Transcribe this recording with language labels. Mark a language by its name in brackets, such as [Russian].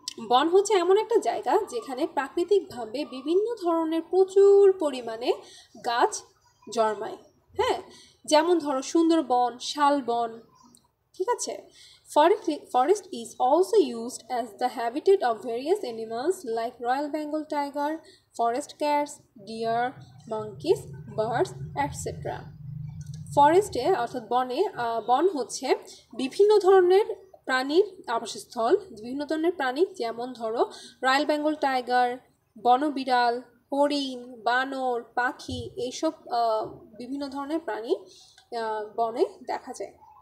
[Bangla] বন হচ্ছে এমন একটা জায়গা যেখানে প্রাকৃতিকভাবে বিভিন্ন ধরনের প্রচুর পরিমাণে গাছ জন্মায়। হ্যাঁ, যেমন ধরো সুন্দরবন, শালবন, ঠিক আছে। [English] Forest is also used as the habitat of various animals like Royal Bengal tiger, forest cats, deer, monkeys, birds, etc. [Bangla] ফরেস্টে অর্থাৎ বন হচ্ছে বিভিন্ন ধরনের প্রাণীর আবাসস্থল। বিভিন্ন ধরনের প্রাণী যেমন ধরো রয়্যাল বেঙ্গল টাইগার, বনবিড়াল, হরিণ, বানর, পাখি, এইসব বিভিন্ন ধরনের প্রাণী বনে দেখা যায়।